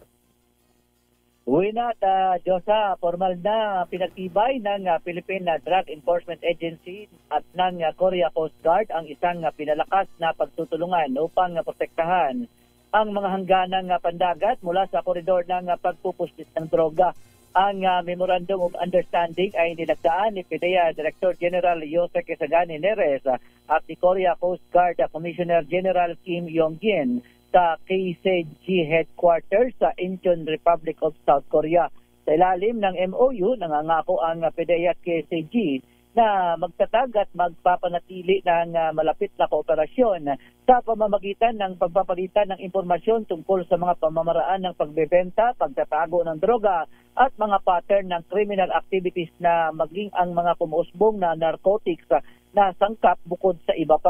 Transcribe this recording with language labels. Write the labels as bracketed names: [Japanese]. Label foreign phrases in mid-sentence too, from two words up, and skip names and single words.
[Filipino] Uwi na at Diyosa, formal na pinagtibay ng Philippine Drug Enforcement Agency at ng Korea Coast Guard ang isang pinalakas na pagtutulungan upang protektahan ang mga hangganang pandagat mula sa koridor ng pagpupuslit ng droga. Ang Memorandum of Understanding ay nilagdaan ni PIDEA Director General Jose Quezagani Neres at ni Korea Coast Guard Commissioner General Kim Yong-gin sa KCG Headquarters sa Incheon Republic of South Korea. Sa ilalim ng MOU, nangangako ang PIDEA at KCG na magtatag at magpapanatili ng malapit na kooperasyon sa pamamagitan ng pagpapalitan ng impormasyon tungkol sa mga pamamaraan ng pagbebenta, pagtatago ng droga at mga pattern ng [English] criminal activities [Filipino] na maging ang mga kumuusbong na narcotics na sangkap bukod sa iba pa.